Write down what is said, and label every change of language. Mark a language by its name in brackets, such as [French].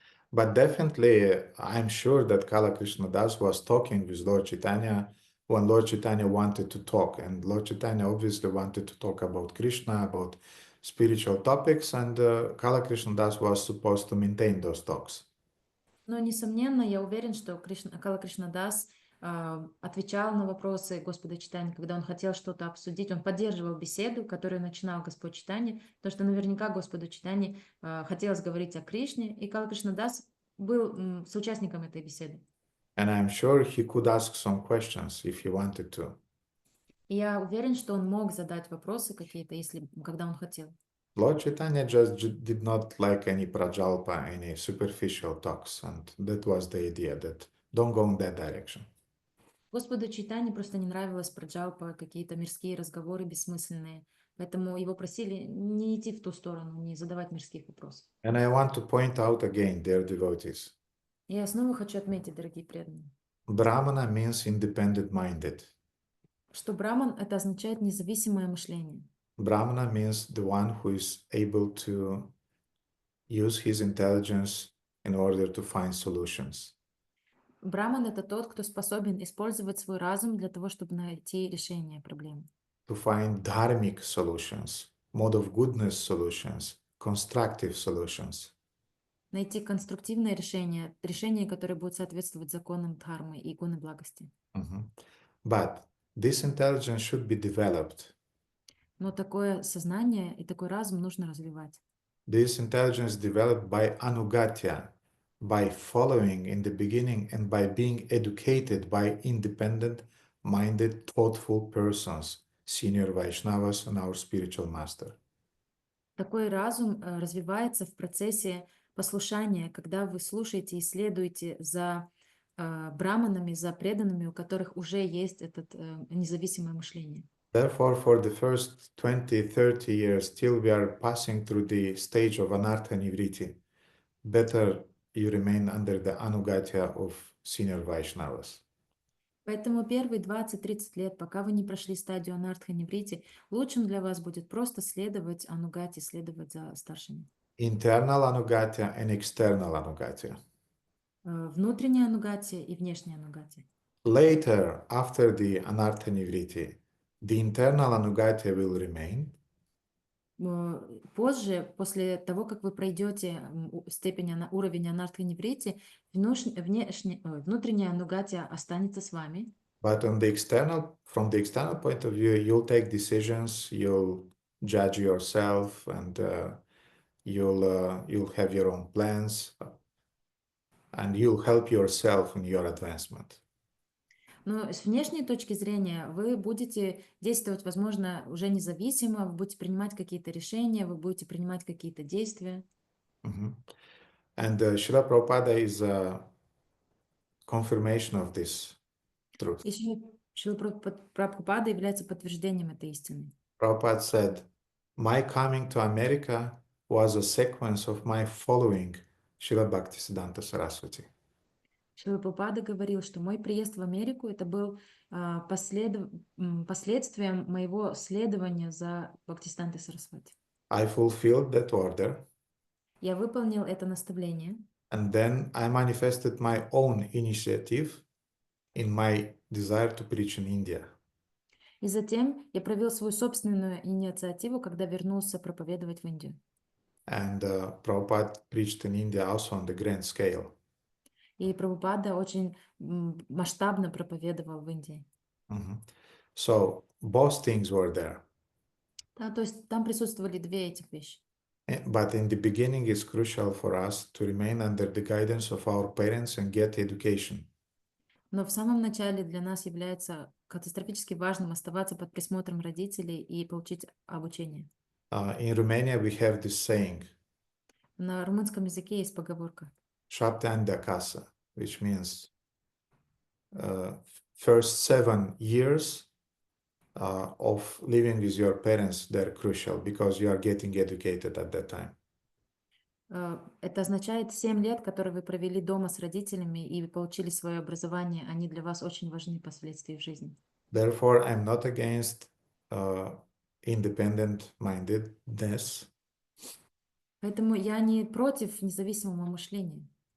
[English] But definitely, I'm sure that Kala Krishna Das was talking with Lord Chaitanya when Lord Chaitanya wanted to talk. And Lord Chaitanya obviously wanted to talk about Krishna, about spiritual topics, and Kala Krishna Das was supposed to maintain those talks. [Russian] Но, несомненно, я уверен, что Кала Кришнадас отвечал на вопросы Господа Чайтаньи, когда он хотел что-то обсудить. Он поддерживал беседу, которую начинал Господь Чайтанья, потому что наверняка Господу Чайтаньи хотелось говорить о Кришне, и Кала Кришнадас был соучастником этой беседы. [English] And I'm sure he could ask some questions if he wanted to. [Russian] И я уверен, что он мог задать вопросы какие-то, когда он хотел. [English] Lord Chaitanya just did not like any prajalpa, any superficial talks, and that was the idea, that don't go in that direction. [Russian] Господу Чайтанье просто не нравилось праджалпа, какие-то мирские разговоры бессмысленные, поэтому его просили не идти в ту сторону, не задавать мирских вопросов. [English] And I want to point out again, dear devotees, [Russian] Я снова хочу отметить, дорогие преданные, [English] Brahmana means independent-minded. [Russian] что браман — это означает независимое мышление. [English] Brahmana means the one who is able to use his intelligence in order to find solutions. [Russian] Браман — это тот, кто способен использовать свой разум для того, чтобы найти решение проблемы. [English] To find dharmic solutions, mode of goodness solutions, constructive solutions. [Russian] Найти конструктивное решение, решение, которое будет соответствовать законам дхармы и гуны благости. [English] But this intelligence should be developed. [Russian] Но такое сознание и такой разум нужно развивать. [English] This intelligence developed by ānugatya, by following in the beginning and by being educated by independent-minded, thoughtful persons, senior Vaishnavas and our spiritual master. [Russian] Такой разум развивается в процессе послушания, когда вы слушаете и следуете за браманами, за преданными, у которых уже есть это независимое мышление. [English] Therefore, for the first 20-30 years, till we are passing through the stage of anartha nivriti, better you remain under the ānugatya of senior Vaishnavas. [Russian] Поэтому первые 20-30 лет, пока вы не прошли стадию анартха ниврити, лучшим для вас будет просто следовать анугате, следовать за старшими. [English] Internal ānugatya and external ānugatya. [Russian] Внутренняя анугатия и внешняя анугатия. [English] Later, after the anartha nivriti, the internal ānugatya will remain. [Russian] Позже, после того, как вы пройдете уровень анартха ниврити, внутренняя анугатия останется с вами. [English] But from the external point of view, you'll take decisions, you'll judge yourself, and you'll have your own plans, and you'll help yourself in your advancement. [Russian] Но с внешней точки зрения вы будете действовать, возможно, уже независимо, вы будете принимать какие-то решения, вы будете принимать какие-то действия. [English] And Srila Prabhupada is a confirmation of this truth. [Russian] И Шрила Прабхупада является подтверждением этой истины. [English] Prabhupada said, my coming to America was a sequence of my following Srila Bhaktisiddhanta Saraswati. [Russian] Шрила Прабхупада говорил, что мой приезд в Америку это был последствием моего следования за Бхактисиддхантой Сарасвати. [English] I fulfilled that order. [Russian] Я выполнил это наставление. [English] And then I manifested my own initiative in my desire to preach in India. [Russian] И затем я провел свою собственную инициативу, когда вернулся проповедовать в Индию. [English] And Prabhupada preached in India also on the grand scale. [Russian] И Прабхупада очень масштабно проповедовал в Индии. [English] So both things were there. [Russian] Да, то есть там присутствовали две этих вещи. [English] But in the beginning, it's crucial for us to remain under the guidance of our parents and get education. [Russian] Но в самом начале для нас является катастрофически важным оставаться под присмотром родителей и получить обучение. [English] In Romania, we have this saying, [Russian] На румынском языке есть поговорка [Romanian] "Șapte ani de acasă," [English] which means first 7 years of living with your parents, they're crucial because you are getting educated at that time. [Russian] Это означает 7 лет, которые вы провели дома с родителями и получили свое образование, они для вас очень важны впоследствии в жизни. [English] Therefore, I'm not against independent-mindedness. [Russian] Поэтому я не против независимого мышления.